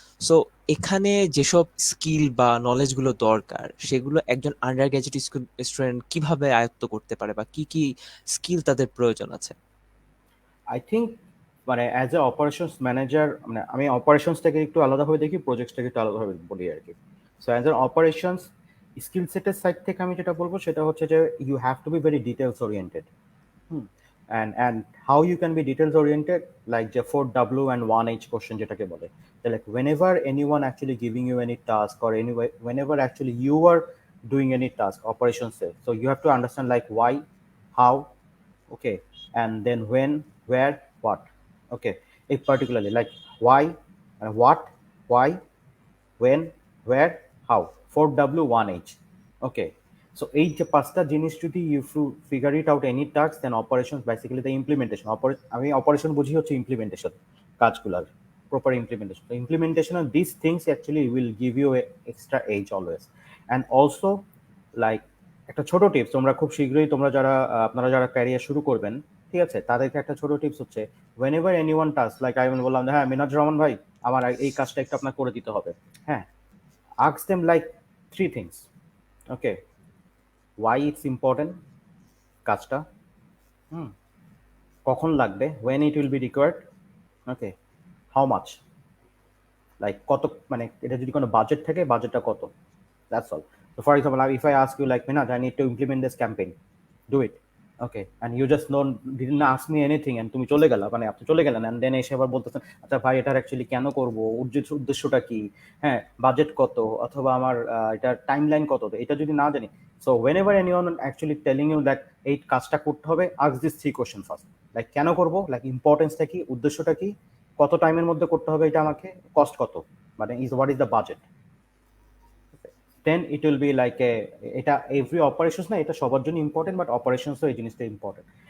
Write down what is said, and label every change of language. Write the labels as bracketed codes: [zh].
[bn] So এখানে যেসব skill বা নলেজ গুলো দরকার সেগুলো একজন আন্ডার গ্র্যাজুয়েট স্টুডেন্ট কিভাবে আয়ত্ত করতে পারে বা কি কি স্কিল তাদের প্রয়োজন আছে? [en] I think মানে as a operations manager, [bn] মানে আমি অপারেশনসটাকে একটু আলাদাভাবে দেখি, প্রজেক্টসটাকে একটু আলাদাভাবে বলি আর কি। [en] so as a operations skill [bn] সেটের সাইড থেকে আমি যেটা বলবো সেটা হচ্ছে যে [en] You have to be very details oriented. And how you can be details oriented, like the 4W and 1H question [bn] যেটাকে বলে, [en] like whenever anyone actually giving you any task or anyway whenever actually you are doing any task operations, so you have to understand like why, how, okay, and then when, where, what, okay. If particularly like why and what, why, when, where, how, 4W 1H, okay. So [bn] এই যে পাঁচটা জিনিস যদি [en] you figure it out any task, then operation basically the implementation, [bn] আমি operation বুঝি হচ্ছে implementation, কাজগুলার proper implementation. [en] তো implementation of this things actually will give you extra edge always. [bn] And also like একটা ছোট টিপস, তোমরা খুব শীঘ্রই তোমরা যারা আপনারা যারা ক্যারিয়ার শুরু করবেন, ঠিক আছে, তাদেরকে একটা ছোট টিপস হচ্ছে [en] whenever any one task, [bn] like আমি বললাম হ্যাঁ মিনাজুর রহমান ভাই আমার এই কাজটা একটু আপনার করে দিতে হবে, হ্যাঁ, [en] ask them like three things, okay. Why it's important কাজটা, [bn] কখন লাগবে, [en] when it will be required, okay, how much, like কত, [bn] মানে এটা যদি কোনো বাজেট থাকে বাজেটটা কত, [en] that's all. So for example if I ask you like Minaj I need to implement this campaign, do it, okay, and you just no, didn't ask me anything, and [bn] তুমি চলে গেলা, মানে আপনি চলে গেলেন, [en] and then [bn] এসে আবার বলতেছেন আচ্ছা ভাই এটার অ্যাকচুয়ালি কেন করব, উদ্দেশ্যটা কি, হ্যাঁ বাজেট কত, অথবা আমার এটার টাইমলাইন কত, এটা যদি না জানি, so when ever anyone actually telling you that এই কাজটা করতে হবে, [en] ask this three question first, [bn] like কেন করব, লাইক ইম্পর্টেন্সটা কি, উদ্দেশ্যটা কি, কত টাইমের মধ্যে করতে হবে এটা আমাকে, কস্ট কত, মানে is what is the budget, then it will be like a, এটা এভরি অপারেশনস না, এটা সবার জন্য ইম্পর্টেন্ট, বাট অপারেশনসও এই জিনিসটা ইম্পর্টেন্ট।